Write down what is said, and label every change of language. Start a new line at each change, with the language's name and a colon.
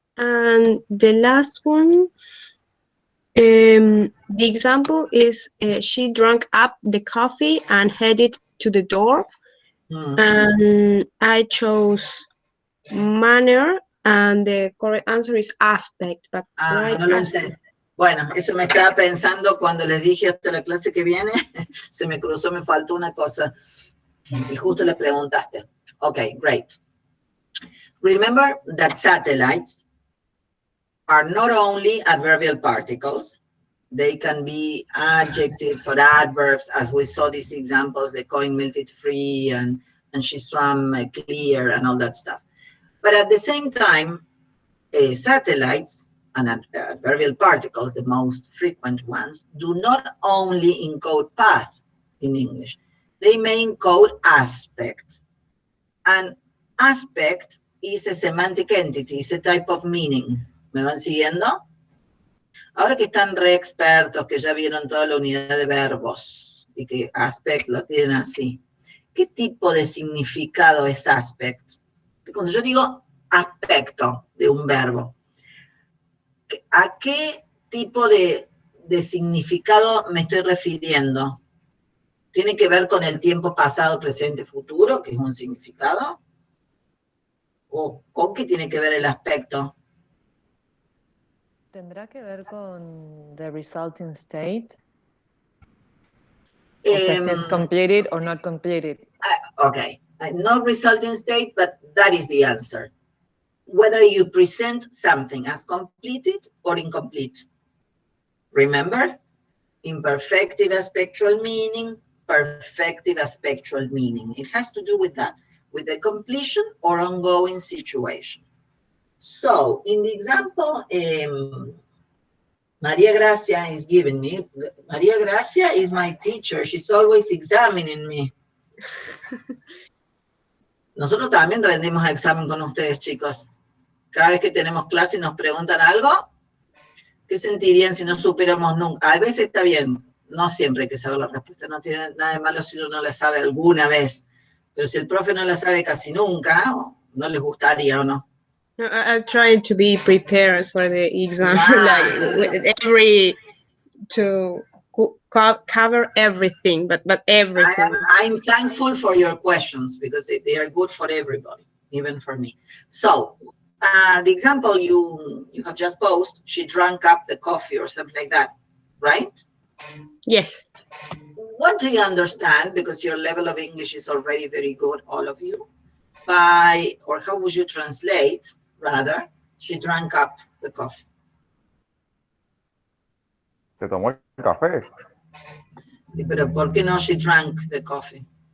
English: And the last one, the example is she drank up the coffee and headed to the door. And I chose manner, and the correct answer is aspect. But
Spanish: no lo sé. Bueno, eso me estaba pensando cuando les dije hasta la clase que viene, se me cruzó, me faltó una cosa. Y justo le preguntaste.
English: Okay, great. Remember that satellites are not only adverbial particles, they can be adjectives or adverbs, as we saw these examples, the coin melted free and she swam clear and all that stuff. But at the same time, satellites and adverbial particles, the most frequent ones, do not only encode path in English. They may encode aspect. And aspect is a semantic entity, it's a type of meaning.
Spanish: ¿Me van siguiendo? Ahora que están re expertos, que ya vieron toda la unidad de verbos y que aspect lo tienen así, ¿qué tipo de significado es aspect? Cuando yo digo aspecto de un verbo, ¿a qué tipo de significado me estoy refiriendo? ¿Tiene que ver con el tiempo pasado, presente, futuro, que es un significado? ¿O con qué tiene que ver el aspecto? ¿Tendrá que ver con
English: the resulting state?
Spanish: O sea, si es
English: completed or not completed. Okay, not resulting state, but that is the answer. whether you present something as completed or incomplete. Remember? Imperfective aspectual meaning, perfective aspectual meaning. It has to do with that, with the completion or ongoing situation. So, in the example Maria Gracia is giving me, Maria Gracia is my teacher. She's always examining me.
Spanish: Nosotros también rendimos examen con ustedes, chicos. Cada vez que tenemos clase y nos preguntan algo, ¿qué sentirían si no supiéramos nunca? A veces está bien, no siempre hay que saber la respuesta, no tiene nada de malo si uno no la sabe alguna vez, pero si el profe no la sabe casi nunca, no les gustaría o no.
English: I'm trying to be prepared for the exam, like with to cover everything, but everything. I'm thankful for your questions because they are good for everybody, even for me. So, the example you have just posed, she drank up the coffee or something like that, right? Yes. What do you understand? Because your level of English is already very good, all of you. By, or how would you translate, rather, she drank up the coffee?
Spanish: Se tomó el café. Pero ¿por qué no
English: she drank the coffee?